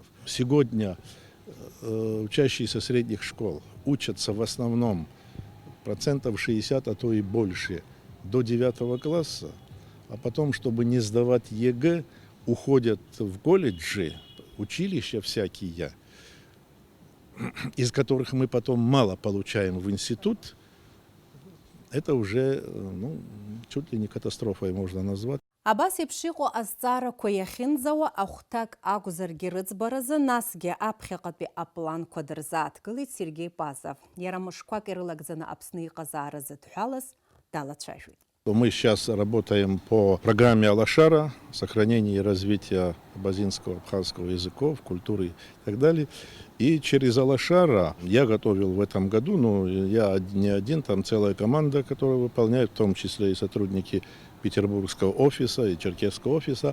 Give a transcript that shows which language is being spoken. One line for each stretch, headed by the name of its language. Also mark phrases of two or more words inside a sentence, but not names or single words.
Russian: Сегодня учащиеся средних школ учатся в основном 60%, а то и больше, до 9 класса, а потом, чтобы не сдавать ЕГЭ, уходят в колледжи, училища всякие, из которых мы потом мало получаем в институт. Это уже чуть ли не катастрофой можно назвать.
Abkhazian: Абас еиԥш азҵаарақәа иахьынӡауа ахәҭак акәзаргьы рыӡбаразы насгьы аԥхьаҟатәи апланқәа дырзааҭгылеит Сергей Пазов. Иара мышқәак ирылагӡаны Аԥсны иҟазаара зыдҳәалаз далацәажәеит.
Russian: Мы сейчас работаем по программе Алашара, сохранение и развитие абазинского, абхазского языков, культуры и так далее. И через Алашара я готовил в этом году, я не один, там целая команда, которая выполняет, в том числе и сотрудники Петербургского офиса и Черкесского офиса.